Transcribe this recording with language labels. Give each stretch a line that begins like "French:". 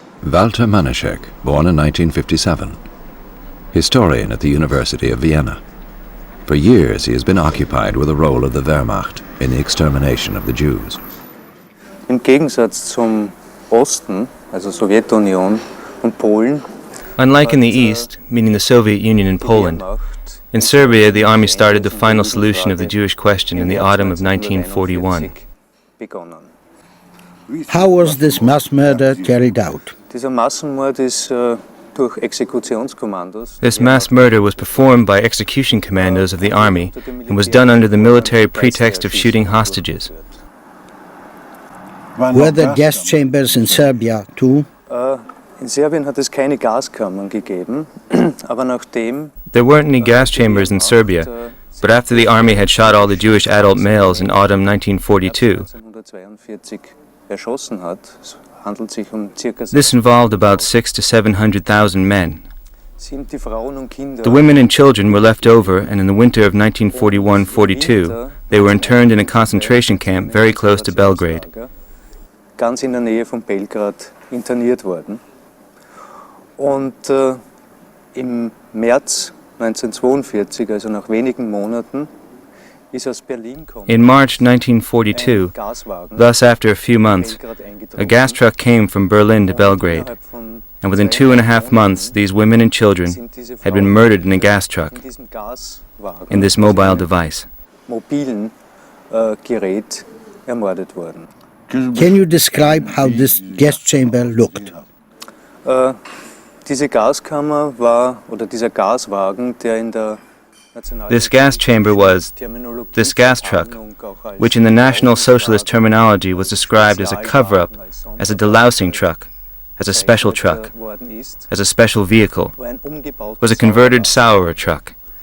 English: Walter Manaschek, born in 1957. Historian at the University of Vienna. For years he has been occupied with the role of the Wehrmacht in the extermination of the Jews.
German: Im Gegensatz zum Osten, also Sowjetunion und Polen.
English: Unlike in the East, meaning the Soviet Union and Poland, in Serbia the army started the final solution of the Jewish question in the autumn of 1941. How was this mass murder carried out?
German: Dieser Massenmord ist durch Exekutionskommandos.
English: This mass murder was performed by execution commandos of the army and was done under the military pretext of shooting hostages. Were there gas chambers in Serbia too?
German: In Serbien hat es keine Gaskammern gegeben, aber nachdem
English: There weren't any gas chambers in Serbia, but after the army had shot all the Jewish adult males in autumn 1942,
German: erschossen hat, es handelt sich circa
English: this involved about 600,000 to 700,000 men.
German: sind die Frauen und Kinder.
English: The women and children were left over, and in the winter of 1941-42, they were interned in a concentration camp very close to Belgrade.
German: Ganz in der Nähe von Belgrad interniert worden. Und im März 1942, also nach wenigen Monaten,
English: in March 1942, thus after a few months, a gas truck came from Berlin to Belgrade, and within 2.5 months these women and children had been murdered in a gas truck, in this mobile device.
German: Mobilen Gerät ermordet worden.
English: Can you describe how this gas chamber looked?
German: Diese Gaskammer war, oder dieser Gaswagen, der in der
English: This gas chamber was, this gas truck, which in the National Socialist terminology was described as a cover-up, as a delousing truck, as a special truck, as a special vehicle, was a converted Sauerer truck.